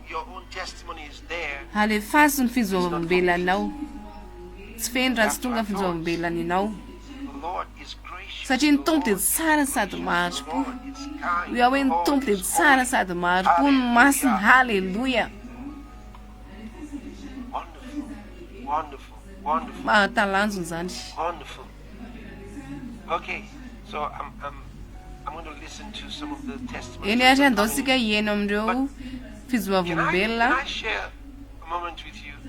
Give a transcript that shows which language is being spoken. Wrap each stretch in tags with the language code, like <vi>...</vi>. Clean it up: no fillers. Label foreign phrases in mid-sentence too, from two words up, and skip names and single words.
<mg>alefa ny fijonovavolombelona anao tsy feno raha tsy tonga fijonovavolombelona anao satria ny Tompo dia tsara sady maharim-po io hoe ny Tompo dia tsara sady maharim-po ny masina haleluya</mg> <en>Wonderful. Wonderful. Wonderful. Okay, so I'm going to listen to some of the testimonies. Can I share a moment with you?</en>